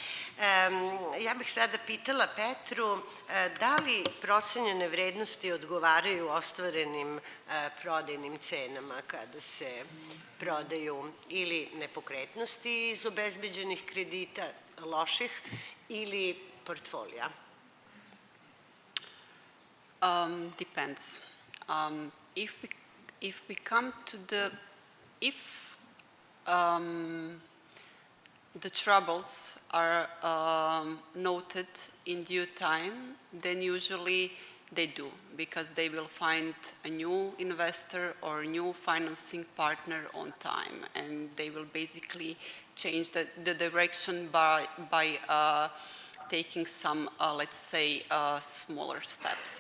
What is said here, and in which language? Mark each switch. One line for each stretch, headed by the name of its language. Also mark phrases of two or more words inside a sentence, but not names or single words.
Serbian: Ja bih sada pitala Petru, da li procenjene vrednosti odgovaraju ostvarenim prodajnim cenama kada se prodaju ili nepokretnosti iz obezbeđenih kredita loših ili portfolija?
English: Depends. If we come to the troubles are noted in due time, then usually they do, because they will find a new investor or a new financing partner on time, and they will basically change the direction by taking some, let's say, smaller steps.